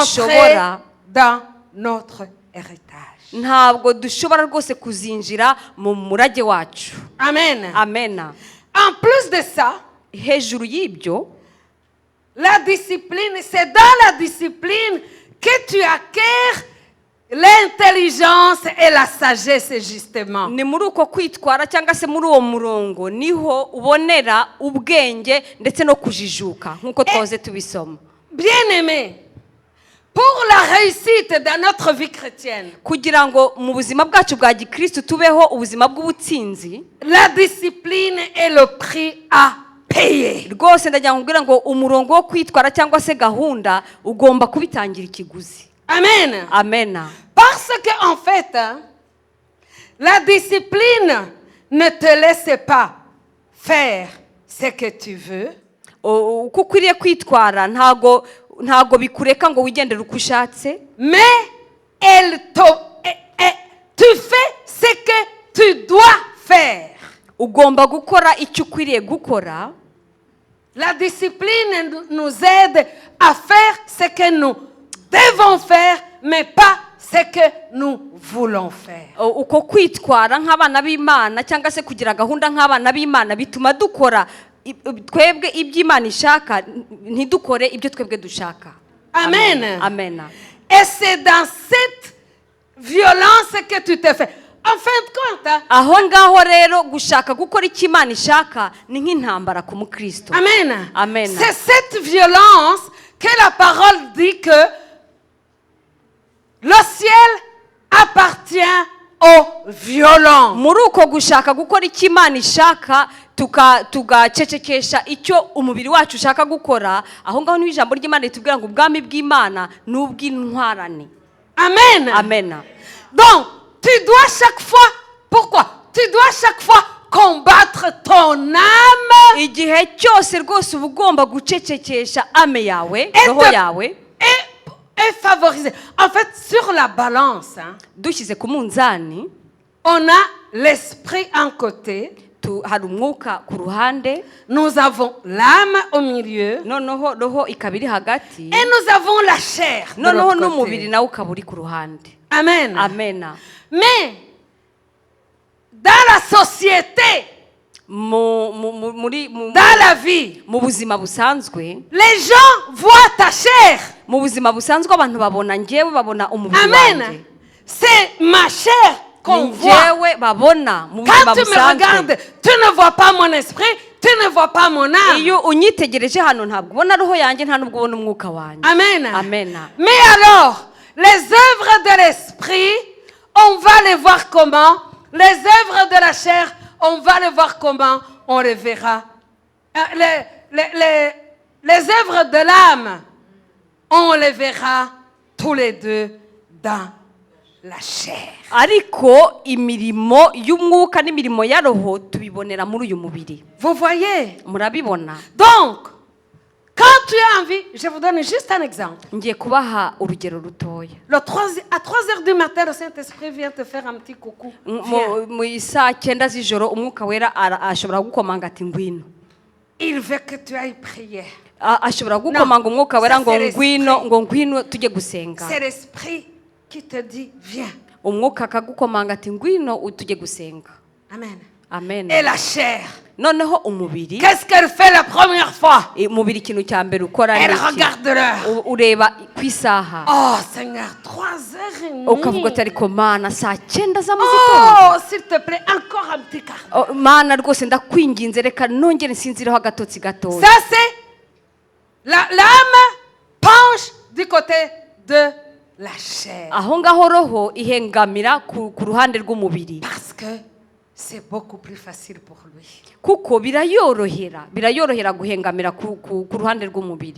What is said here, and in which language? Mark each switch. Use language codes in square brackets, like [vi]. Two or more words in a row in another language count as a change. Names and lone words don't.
[rw] dushobora [fr] dans notre héritage. [rw] ntabwo dushobora rwose kuzinjira mu murage wacu. Amen. Amen. [fr] En plus de ça, [rw] Hejuru y'ibyo, [fr] la discipline, c'est dans la discipline que tu acquiers l'intelligence et la sagesse, justement. [rw] ni muri uko kwitwara cyangwa se muri uwo murongo niho ubonera ubwenge ndetse no kujijuka nk'uko twahoze tubisoma. [fr] Bien-aimé, pour la réussite dans notre vie chrétienne, [rw] Kugira ngo mu buzima bwacu bwa Gikristo tubeho ubuzima bw'ubutsinzi, [fr] la discipline est le prix à payer. [rw] rwose ndagira ngo nkubwire ngo umurongo wo kwitwara cyangwa se gahunda ugomba kubitangira ikiguzi. Amen. Amen. [fr] Parce que en fait, la discipline ne te laisse pas faire ce que tu veux. [rw] Uko ukwiriye kwitwara ntago bikureka ngo wigendere uko ushatse, [fr] Mais tu fais ce que tu dois faire. [rw] ugomba gukora icyo ukwiriye gukora. [fr] La discipline nous aide à faire ce que nous devons faire, mais pas ce que nous voulons faire. [rw] Uko kwitwara nk'abana b'Imana cyangwa se kugira gahunda nk'abana b'Imana bituma dukora twebwe iby'Imana ishaka, ntidukore ibyo twebwe dushaka. Amen. Amen. [fr] Et c'est dans cette violence que tu te fais. En fin de compte, [rw] aho ngaho rero gushaka gukora icyo Imana ishaka ni nk'intambara ku mukristo. Amen. Amen. [fr] C'est cette violence que la parole dit que le ciel appartient aux violents. [rw] Muri uko gushaka gukora icyo Imana ishaka tugacecekesha icyo umubiri wacu ushaka gukora, aho ngaho niho ijambo ry'Imana ritubwira ngo ubwami bw'Imana ni ubw'intwarane. Amen. Amen. [fr] Donc, tu dois chaque fois, pourquoi? Tu dois chaque fois combattre ton âme [rw] Igihe cyose rwose uba ugomba gucecekesha ame yawe, roho yawe, [fr] et est favorisé. En fait, sur la balance, hein, [rw] dushyize ku munzani [fr] on a l'esprit en côté, [rw] hari umwuka ku ruhande, [fr] nous avons l'âme au milieu, [rw] noneho roho ikaba iri hagati, [fr] et nous avons la chair de [rw] noneho [fr] l'autre [rw] n'umubiri [fr] côté. [rw] nawe ukaba uri ku ruhande. Amen. Amena. [fr] Mais dans la société, dans la vie, [rw] mu buzima busanzwe, [fr] les gens voient ta chair. [rw] mu buzima busanzwe abantu babona njyewe, babona umubiri Amen. wanjye, [fr] C'est ma chair qu'on [rw] ni [fr] voit. [rw] njyewe babona mu buzima [fr] Quand tu me regardes, [rw] busanzwe. [fr] tu ne vois pas mon esprit, tu ne vois pas mon âme. [rw] Iyo unyitegereje hano ntabwo ubona roho yanjye, nta nubwo ubona umwuka wanjye. Amen. Amen. [fr] Mais alors, les œuvres de l'esprit, on va les voir comment? Les œuvres de la chair, on va les voir comment? On les verra. Les œuvres de l'âme, on les verra tous les deux dans la chair. [rw] Ariko imirimo y'umwuka n'imirimo ya roho tubibonera muri uyu mubiri. [fr] Vous voyez? [rw] Murabibona? [fr] Donc, quand tu as envie, je vous donne juste un exemple. [rw] Ngiye kubaha urugero rutoya. [fr] À 3 heures du matin, le Saint-Esprit vient te faire un petit coucou. Viens. [rw] Mu saa 9 z'ijoro umwuka wera ashobora gukomanga ati ngwino. [fr] Il veut que tu ailles prier. [rw] Ashobora gukomanga umwuka wera ngo ngwino tujye gusenga. [fr] C'est l'Esprit qui te dit viens. [rw] Umwuka akagukomanga ati ngwino tujye gusenga. Amen. Amen. [fr] Et la chair, [rw] noneho umubiri, [fr] qu'est-ce qu'elle fait la première fois? [rw] umubiri ikintu cya mbere ukora [fr] Elle [rw] ni iki? [fr] regarde l'heure. [rw] Ureba ku isaha [fr] Oh Seigneur, 3h30. [rw] ukavuga ati ariko mana saa 9 za mu gitondo. [fr] Oh, s'il te plaît, encore un petit quart. [rw] Mana rwose ndakwinginze reka nongere nsinzireho agatotsi gatoya. [fr] Ça c'est l'âme penche du côté de la chair. [rw] Aho ngaho roho ihengamira ku ruhande rw'umubiri. [fr] Parce que c'est beaucoup plus facile pour lui. [rw] Kuko birayorohera guhengamira ku ruhande rw'umubiri.